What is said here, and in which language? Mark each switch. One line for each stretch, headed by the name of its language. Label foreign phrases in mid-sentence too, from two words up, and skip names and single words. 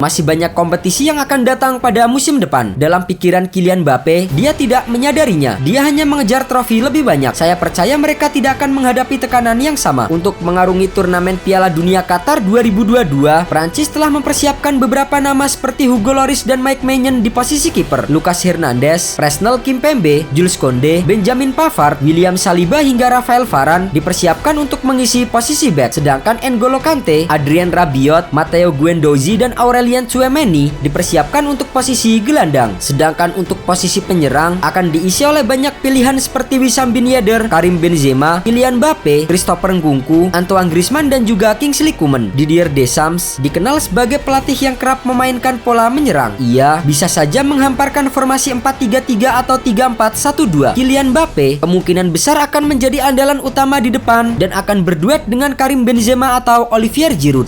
Indonesian: Masih banyak kompetisi yang akan datang pada musim depan. Dalam pikiran Kylian Mbappe, dia tidak menyadarinya. Dia hanya mengejar trofi lebih banyak. Saya percaya mereka tidak akan menghadapi tekanan yang sama. Untuk mengarungi turnamen Piala Dunia Qatar 2022, Prancis telah mempersiapkan beberapa nama seperti Hugo Lloris dan Mike Maignan di posisi kiper, Lucas Hernandez, Presnel Kimpembe, Jules Koundé, Benjamin Pavard, William Saliba hingga Rafael Varane dipersiapkan untuk mengisi posisi back, sedangkan N'Golo Kante, Adrien Rabiot, Matteo Guendouzi dan Aurelien Tchouameni dipersiapkan untuk posisi gelandang. Sedangkan untuk posisi penyerang akan diisi oleh banyak pilihan seperti Wissam Ben Yedder, Karim Benzema, Kylian Mbappe, Christopher Nkunku, Antoine Griezmann dan juga Kingsley Coman. Didier Deschamps dikenal sebagai pelatih yang kerap memainkan pola menyerang. Ia bisa saja menghamparkan formasi 4-3-3 atau 3-4-1-2. Kylian Mbappe kemungkinan besar akan menjadi andalan utama di depan dan akan berduet dengan Karim Benzema atau Olivier Giroud.